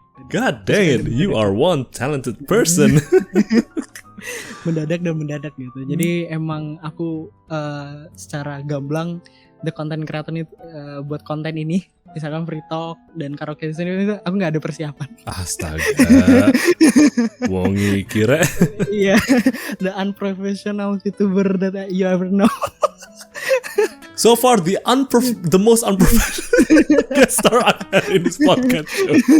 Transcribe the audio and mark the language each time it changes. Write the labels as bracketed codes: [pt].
[en] God dang it, you are one talented person. [id] mendadak gitu. Jadi emang aku secara gamblang [en] the content creator [id] itu buat konten ini, misalkan free talk dan karaoke sini itu aku nggak ada persiapan. Astaga, wongi kira. [en] Iya, the unprofessional YouTuber that you ever know. So far the most unprofessional guest star I've had in this podcast show.